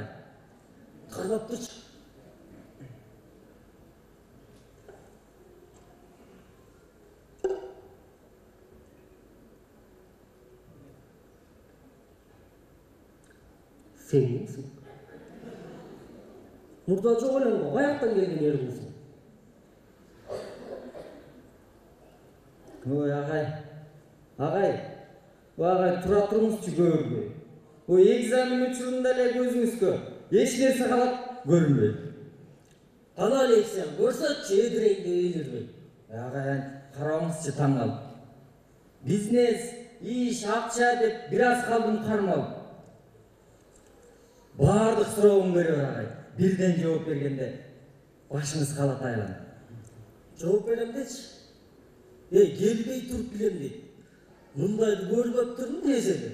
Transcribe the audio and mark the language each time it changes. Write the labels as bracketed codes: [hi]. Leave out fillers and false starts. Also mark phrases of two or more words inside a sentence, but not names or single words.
[kk] Қармап тұршы. Сен емесің? Мұрда жоқ өлең ғой, аяқтан келген ерімісің. Ой, ағай, тұра тұрыңызшы көрінбей. Ой, [ky] экзамен учурунда эле көзүңүзгө эч нерсе калат көрүнбөй. [kk] Қана лекцияң, көрсөтші едіреңді елірмей. Ағай, [ky] караңызчы таң калып. Бизнес, иш, акча деп бир аз калдым кармалып. Бардык суроогум көрөбүр ағай. Бирден жооп бергенде башыңыз калат айланып. Жооп берем дечи. Келбей туруп билем дейт. Мындайды көрбөп турдум десең.